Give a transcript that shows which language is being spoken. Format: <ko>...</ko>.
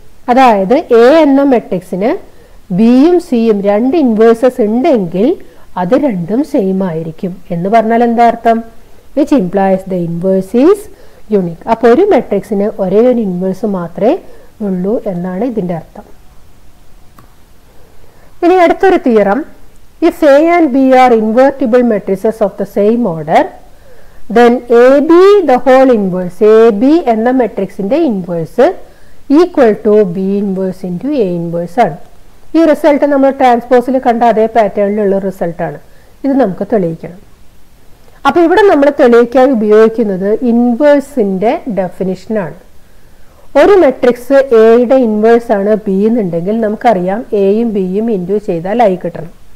<ml>അതായത് എ എന്ന മെട്രിക്സിന് ബിയും സിയും രണ്ട് ഇൻവേഴ്സസ് ഉണ്ടെങ്കിൽ അത് രണ്ടും സെയിം ആയിരിക്കും എന്ന് പറഞ്ഞാൽ എന്താ അർത്ഥം?</ml> <en>Which implies the inverse is unique.</en> <ml>അപ്പൊ ഒരു മെട്രിക്സിന് ഒരേ ഒരു ഇൻവേഴ്സ് മാത്രമേ ഉള്ളൂ എന്നാണ് ഇതിന്റെ അർത്ഥം. ഇനി അടുത്തൊരു theorem.</ml> <en>If A and B are invertible matrices of the same order, then AB the whole inverse,</en> <ml>AB എന്ന മെട്രിക്സിന്റെ inverse equal to B inverse into A inverse ആണ്. ഈ റിസൾട്ട് നമ്മൾ ട്രാൻസ്പോസിൽ കണ്ട അതേ പാറ്റേണിലുള്ള റിസൾട്ടാണ്. ഇത് നമുക്ക് തെളിയിക്കണം. അപ്പൊ ഇവിടെ നമ്മൾ തെളിയിക്കാൻ ഉപയോഗിക്കുന്നത് ഇൻവേഴ്സിന്റെ ഡെഫിനിഷനാണ്. ഒരു മെട്രിക്സ് എയുടെ ഇൻവേഴ്സ് ആണ് ബി എന്നുണ്ടെങ്കിൽ നമുക്കറിയാം എയും ബിയും ഇൻറ്റു ചെയ്താൽ ഐ കിട്ടണം.</ml>